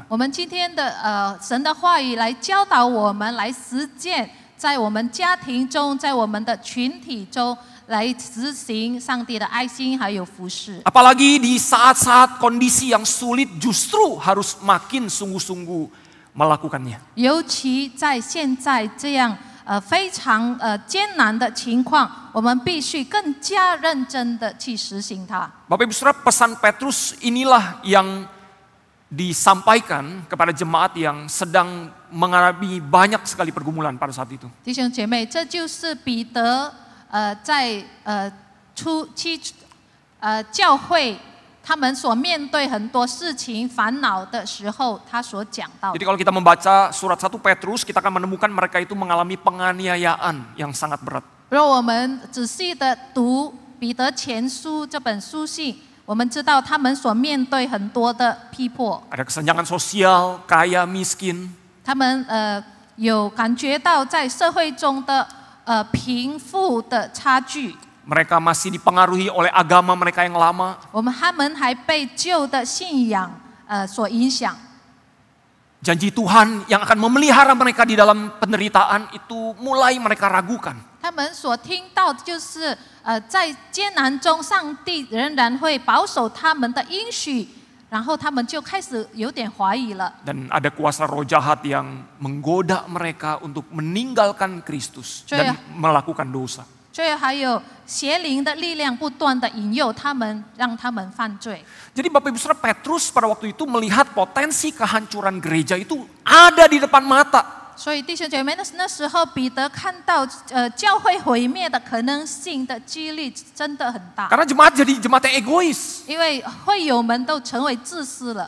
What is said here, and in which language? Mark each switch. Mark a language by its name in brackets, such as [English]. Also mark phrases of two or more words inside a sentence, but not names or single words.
[Chinese] 我们今天的神的话语来教导我们，来实践，在我们家庭中，在我们的群体中来执行上帝的爱心还有服侍。 [Indonesian] Apalagi di saat-saat kondisi yang sulit justru harus makin sungguh-sungguh melakukannya. [Chinese] 尤其在现在这样非常艰难的情况，我们必须更加认真的去实行它。 [Indonesian] Bapak Ibu Saudara, pesan Petrus inilah yang disampaikan kepada jemaat yang sedang mengalami banyak sekali pergumulan pada saat itu. [Chinese] 弟兄姐妹，这就是彼得在教会他们所面对很多事情烦恼的时候，他所讲到的。 [Indonesian] Jadi kalau kita membaca surat 1 Petrus, kita akan menemukan mereka itu mengalami penganiayaan yang sangat berat. [Chinese] 如果我们仔细的读彼得前书这本书信，我们知道他们所面对很多的逼迫， [Indonesian] Ada kesenjangan sosial, kaya, miskin. [Chinese] 他们有感觉到在社会中的贫富的差距。 [Indonesian] Mereka masih dipengaruhi oleh agama mereka yang lama. [Chinese] 他们还被旧的信仰所影响。 [Indonesian] Janji Tuhan yang akan memelihara mereka di dalam penderitaan itu mulai mereka ragukan. [Chinese] 他们所听到的就是在艰难中，上帝仍然会保守他们的应许，然后他们就开始有点怀疑了。 [Indonesian] Dan ada kuasa roh jahat yang menggoda mereka untuk meninggalkan Kristus dan melakukan dosa. [Chinese] 所以还有邪灵的力量不断的引诱他们，让他们犯罪。 [Indonesian] Jadi Bapak Ibu Saudara, Petrus pada waktu itu melihat potensi kehancuran gereja itu ada di depan mata. [Chinese] 所以弟兄姐妹，那时候彼得看到教会毁灭的可能性的几率真的很大， [Indonesian] Karena jemaat jadi jemaat yang egois. [Chinese] 因为会友们都成为自私了，